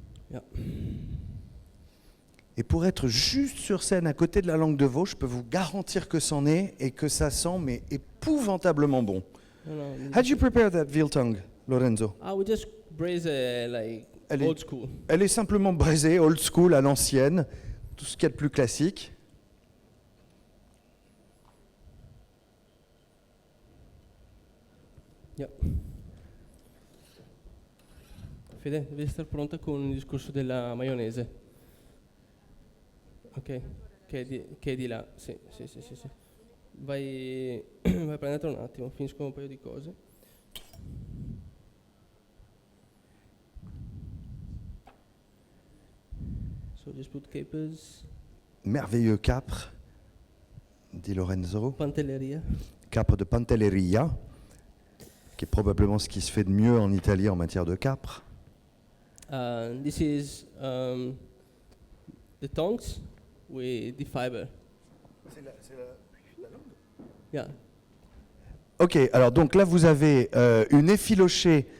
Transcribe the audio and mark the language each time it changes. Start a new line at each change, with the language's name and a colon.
English: Yeah.
French: Et pour être juste sur scène à côté de la langue de veau, je peux vous garantir que c'en est et que ça sent mais épouvantablement bon.
English: How do you prepare that veal tongue, Lorenzo? We just braise like
French: Elle est-
English: old school.
French: Elle est simplement braisée,
English: old school,
French: à l'ancienne, tout ce qu'il y a de plus classique.
English: Yeah.
Italian: Fede, devi essere pronta con il discorso della maionese. Ok, che è di là. Sì. Vai, vai a prenderlo un attimo, finisco un paio di cose.
English: So just put capers,
French: Merveilleux capre, dit Lorenzo.
English: pantelleria.
French: Capre de Pantelleria, qui est probablement ce qui se fait de mieux en Italie en matière de capre.
English: This is the tongues with the fiber. Yeah,
French: Ok, alors donc là vous avez une effilochée